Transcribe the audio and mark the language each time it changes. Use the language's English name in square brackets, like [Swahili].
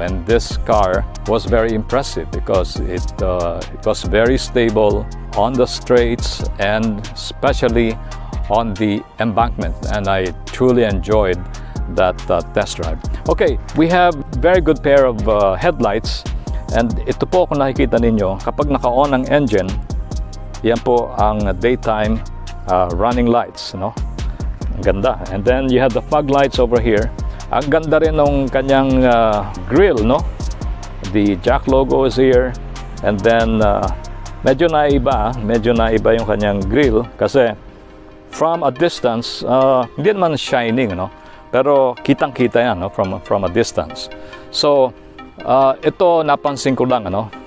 [English] And this car was very impressive because it was very stable on the straights and especially on the embankment, and I truly enjoyed that test drive. [Filipino] Okay, we have very good pair of headlights, and ito po kung nakikita ninyo, kapag naka-on ang engine, yan po ang daytime running lights, no? Ang ganda. [English] And then you have the fog lights over here. [Filipino] Ang ganda rin ng kanyang grill, no? [English] The JAC logo is here, and then medyo naiba yung kanyang grill kasi from a distance, hindi naman shining, no? [Filipino] Pero kitang-kita yan, no? From a distance. So ito napansin ko lang, ano?